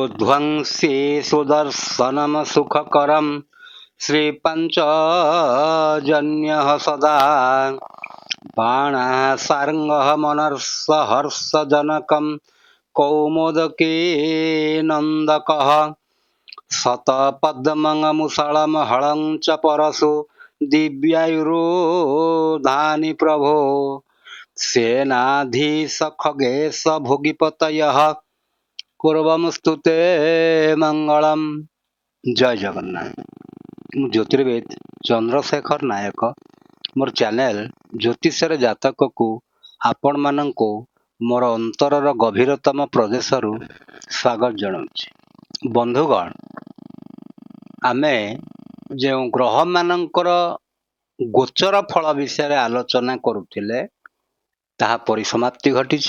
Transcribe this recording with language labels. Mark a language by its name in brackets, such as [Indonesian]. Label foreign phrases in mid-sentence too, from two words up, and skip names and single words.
[Sanskrit] ध्वंसी सुदर्शनम सुखकरम श्रीपञ्चजन्यः सदा बाणः सार्ङ्गः मनर्षहर्षजनकं कौमुदकी नन्दकः शतपद्ममुसळमहलं च परशु दिव्यायुरोधानि प्रभो सेनाधीश खगेश भोगिपतयः पूर्वमस्तु ते मंगलम। [Odia] ଜୟ ଜଗନ୍ନାଥ। ମୁଁ ଜ୍ୟୋତିର୍ବିଦ ଚନ୍ଦ୍ରଶେଖର ନାୟକ। ମୋର ଚ୍ୟାନେଲ ଜ୍ୟୋତିଷର ଜାତକକୁ ଆପଣମାନଙ୍କୁ ମୋର ଅନ୍ତରର ଗଭୀରତମ ପ୍ରଦେଶରୁ ସ୍ୱାଗତ ଜଣାଉଛି। ବନ୍ଧୁଗଣ, ଆମେ ଯେଉଁ ଗ୍ରହମାନଙ୍କର ଗୋଚର ଫଳ ବିଷୟରେ ଆଲୋଚନା କରୁଥିଲେ ତାହା ପରିସମାପ୍ତି ଘଟିଛି।